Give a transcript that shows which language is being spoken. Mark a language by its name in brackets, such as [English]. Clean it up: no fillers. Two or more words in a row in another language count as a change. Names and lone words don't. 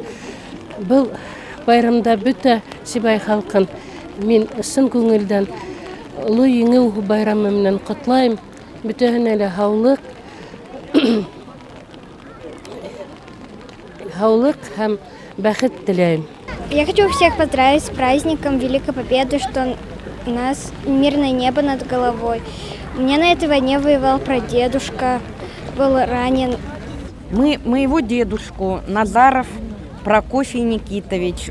[Bashkir] Был байрамда бөтә Сибай халҡын мин ысын күңелдән оло еңеү байрамы менән ҡотлайым. Бөтәһенә лә һаулыҡ, һәм бәхет теләйем. [Russian] Я хочу всех поздравить с праздником Великой Победы, что у нас мирное небо над головой. У меня на этой войне воевал прадедушка, был ранен. Моего дедушку Назаров Прокофий Никитович.